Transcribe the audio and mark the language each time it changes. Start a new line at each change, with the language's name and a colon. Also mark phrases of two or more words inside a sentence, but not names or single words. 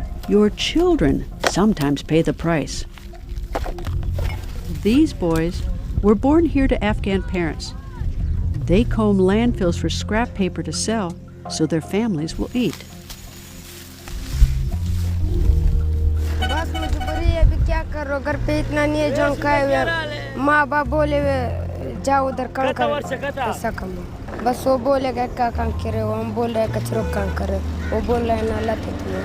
English: Your children sometimes pay the price. These boys were born here to Afghan parents. They comb landfills for scrap paper to sell so their families will eat.
Hindi: बस मजबूरी है, अभी क्या करो, घर पे इतना नहीं है जो खाए हुए माँ बाप बोले जाओ उधर काम करो पैसा कमाओ. बस वो बोलेगा क्या काम करे, हम बोल रहे कचरो काम करे, वो बोल रहे ना लाते तुम.